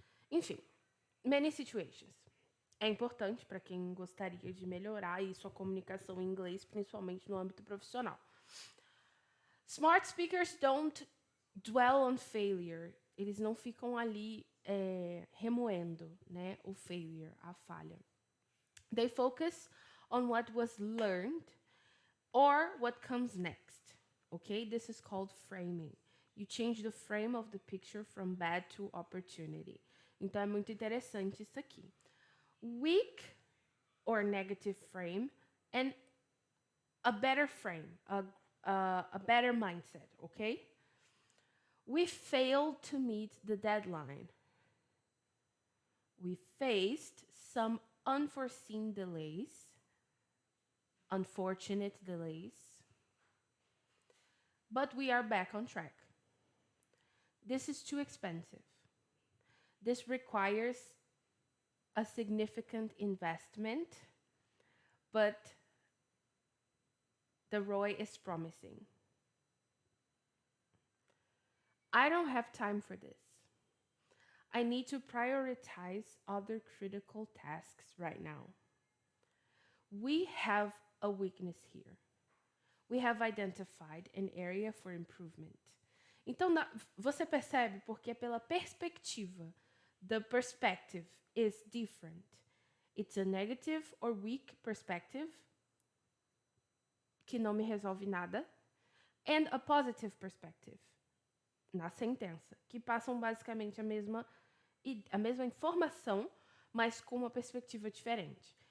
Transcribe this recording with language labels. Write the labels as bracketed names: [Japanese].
[Portuguese] Enfim, [English] many situations. [Portuguese] É importante para quem gostaria de melhorar aí sua comunicação em inglês, principalmente no âmbito profissional. [English] Smart speakers don't dwell on failure. [Portuguese] Eles não ficam ali remoendo, né, o failure, a falha. [English] They focus on what was learned or what comes next. Okay? This is called framing. You change the frame of the picture from bad to opportunity. [Portuguese] Então é muito interessante isso aqui. [English] Weak or negative frame and a better frame, a better mindset, okay? We failed to meet the deadline. We faced some unforeseen delays, unfortunate delays, but we are back on track. This is too expensive. This requires a significant investment, but the ROI is promising. I don't have time for this. I need to prioritize other critical tasks right now. We have a weakness here. We have identified an area for improvement. [Portuguese] Então, você percebe porque pela perspectiva, [English] the perspective is different. It's a negative or weak perspective, [Portuguese] que não me resolve nada, [English] and a positive perspective, [Portuguese] na sentença, que passam basicamente a mesma informação, mas com uma perspectiva diferente.